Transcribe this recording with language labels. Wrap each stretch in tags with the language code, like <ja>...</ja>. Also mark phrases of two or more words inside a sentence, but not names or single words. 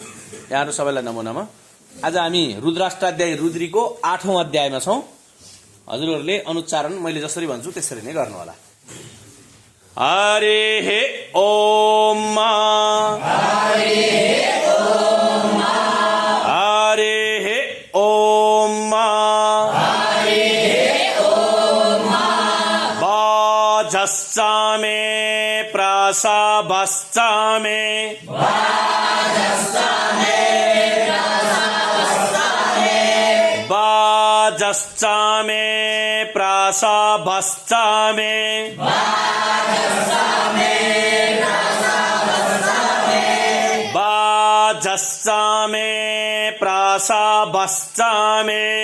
<ne>यहाँ सबैलाई नमो नमः। आज हामी रुद्राष्टाध्याय रुद्रीको 8औं अध्यायमा छौं। हजुरहरूले अनुच्चारण मैले जसरी भन्छु त्यसरी नै गर्नु होला।</ne> <sa>हरे ओम हरे ओम हरे ओम हरे ओम वाजस्सामे प्रासावस्सामे वाजस्सामे प्रासावस्सामे वाजस्सामे प्रासावस्सामे</sa>